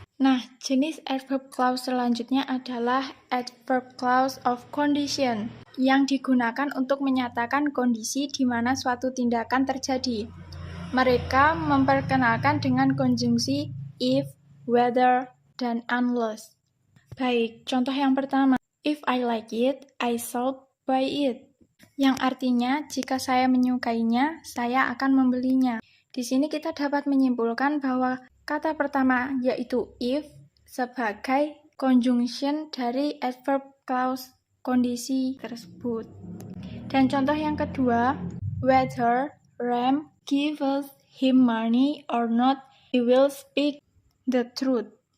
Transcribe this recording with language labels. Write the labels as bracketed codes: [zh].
[id] Nah, jenis adverb clause selanjutnya adalah adverb clause of condition, yang digunakan untuk menyatakan kondisi di mana suatu tindakan terjadi. Mereka memperkenalkan dengan konjungsi if, whether, dan unless. Baik, contoh yang pertama. [en] If I like it, I shall buy it. [id] Yang artinya, jika saya menyukainya, saya akan membelinya. Di sini kita dapat menyimpulkan bahwa kata pertama yaitu if sebagai conjunction dari adverb clause kondisi tersebut. Dan contoh yang kedua, [en] whether Ram gives him money or not, he will speak the truth.